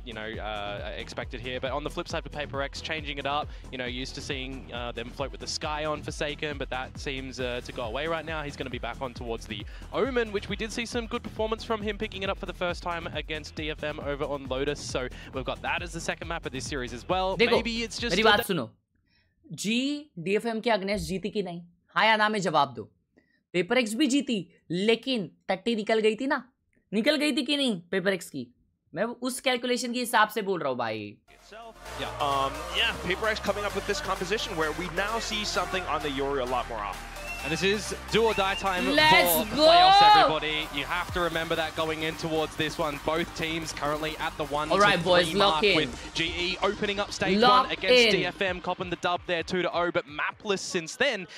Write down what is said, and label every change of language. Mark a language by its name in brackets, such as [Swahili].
[English] You know, expected here, but on the flip side for PRX, changing it up, you know, used to seeing them float with the Sky on Forsaken, but that seems to go away right now. He's going to be back on towards the Omen, which we did see some good performance from him picking it up for the first time against DFM over on Lotus. So we've got that as the second map of this series as well. Maybe it's just... [Hindi] मेरी बात सुनो. G DFM के against जीती कि नहीं? हाँ या ना में जवाब दो. PRX भी जीती, लेकिन टट्टी निकल गई थी ना? निकल गई थी कि नहीं PRX की? मैं उस कैलकुलेशन के हिसाब से बोल रहा हूँ भाई. [English] Yeah, PRX coming up with this composition where we now see something on the Yuri a lot more often. And this is do or die time for go! playoffs, everybody. You have to remember that going in towards this one. Both teams currently at the 1 to 3 mark with GE opening up stage 1 against DFM, copping the dub there 2-0, but mapless since then.